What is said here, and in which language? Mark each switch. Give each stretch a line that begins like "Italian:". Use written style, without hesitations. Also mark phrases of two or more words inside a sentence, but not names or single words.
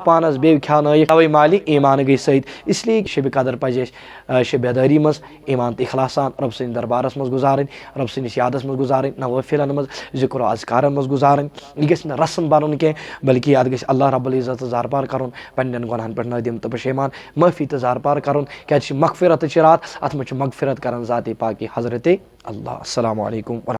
Kashmiri: पानस बे खानयिक तवे माली ईमान गई सहित इसलिए शब कदर पज शबेदारी मज ईमान तो इखलासान रब सद दरबारस मज गुजारन रब सदस यादस मज गुजारन नवाफिलन मज जिक्र अज़कार मज गुजारन यह गि रस्म बन कह बल्कि अत गि
Arabic: الله رب العزة
Kashmiri: ज़ारपार कर पन्न गुनाहन पे नदीम तो पशेमान माफ़ी तो ज़ारपार कर क्या मगफिरत रात अत मज मगफिरत कर ज़ात पाक हज़रत अल्लाह
Arabic: السلام عليكم.